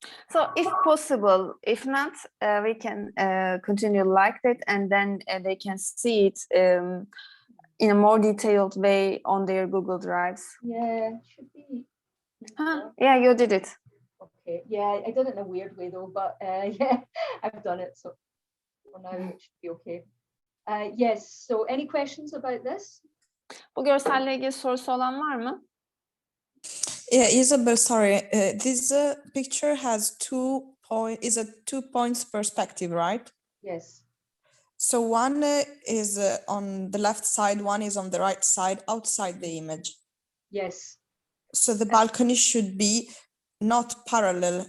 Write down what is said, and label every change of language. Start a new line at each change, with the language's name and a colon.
English: So if possible, if not, we can continue like that, and then they can see it in a more detailed way on their Google Drives. Yeah, should be. Huh? Yeah, you did it. Okay. Okay, yeah, I did it in a weird way though, but yeah, I've done it, so for now it should be okay. Yes, so any questions about this?
Turkish: Bu görselle ilgili sorusu olan var mı?
English: Yeah, Isabel, sorry. This picture has 2 points perspective, right? Yes, So one is on the left side, one is on the right side, outside the image. yes. So the balcony should be not parallel.